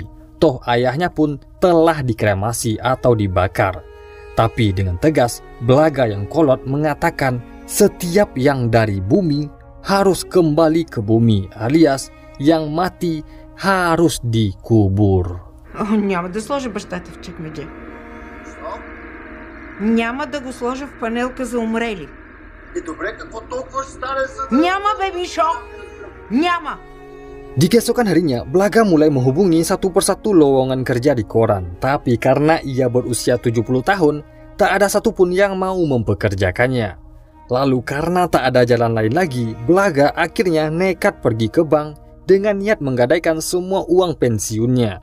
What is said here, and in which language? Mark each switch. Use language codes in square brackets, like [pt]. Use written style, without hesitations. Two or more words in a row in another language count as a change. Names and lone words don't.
[id] Toh ayahnya pun telah dikremasi atau dibakar. Tapi dengan tegas, Blaga yang kolot mengatakan setiap yang dari bumi harus kembali ke bumi, alias yang mati harus dikubur. [bg] Няма да сложа бащата в чекмедже. Няма да го сложа в панелка за умрели. Добре, какво толкова ще стане за... Няма, бебишо! Няма! [id] Di keesokan harinya, Blaga mulai menghubungi satu persatu lowongan kerja di koran. Tapi karena ia berusia 70 tahun, tak ada satupun yang mau mempekerjakannya. Lalu karena tak ada jalan lain lagi, Blaga akhirnya nekat pergi ke bank dengan niat menggadaikan semua uang pensiunnya.